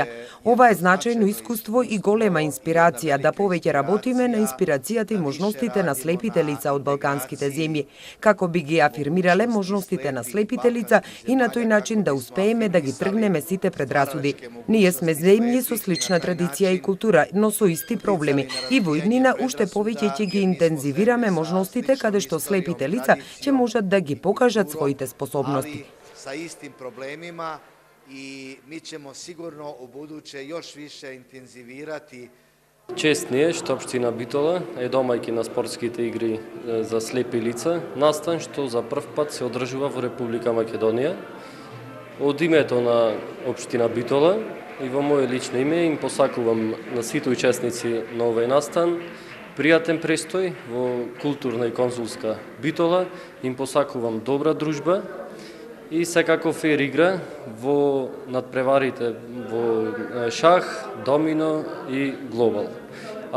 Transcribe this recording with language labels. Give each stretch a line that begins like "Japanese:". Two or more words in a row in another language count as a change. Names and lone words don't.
Macedonian: Ова е значајно искуство и голема инспирација да повеќе работиме на инспирацијата и можностите на слепите лица од балканските земји, како би ги афирмирале можностите на слепите лица и на тој начин да успееме да ги тргнеме сите предрасуди. Ние сме земји со слична традиција и култура, но со исти проблеми и во иднина уште повеќе ќе ги интензивираме можностите каде што слепите лица ќе можат да ги покажат своите способности.
Serbian: Са истим проблемима и ми ćemo sigurno u buduće još više intenzivирати.
Macedonian: Чест ни е што општина Битола е домајки на спортските игри за слепи лица, настан што за прв пат се одржува во Република Македонија. Од името на општина Битола и во моје лично име им посакувам на сите учесници на овој настан пријатен престој во културна и консулска Битола, им посакувам добра дружба и секако фер игра во надпреварите во шах, домино и глобал.